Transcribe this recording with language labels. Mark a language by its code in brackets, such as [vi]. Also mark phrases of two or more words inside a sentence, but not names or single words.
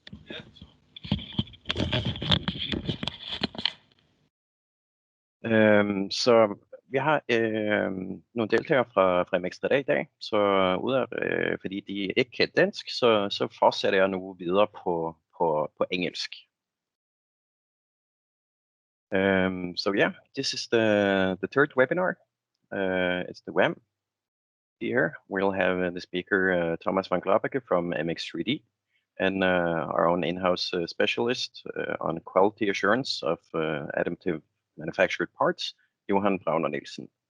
[da] Så vi har nogle deltagere fra MX3D i dag, så fordi de ikke kan dansk, så fortsætter jeg nu videre på engelsk. [en] So yeah, this is the third webinar. It's the WAAM. Here we'll have the speaker Thomas Van Glabeke from MX3D and our own in-house specialist on quality assurance of additive manufactured parts, Johan Braüner Nielsen.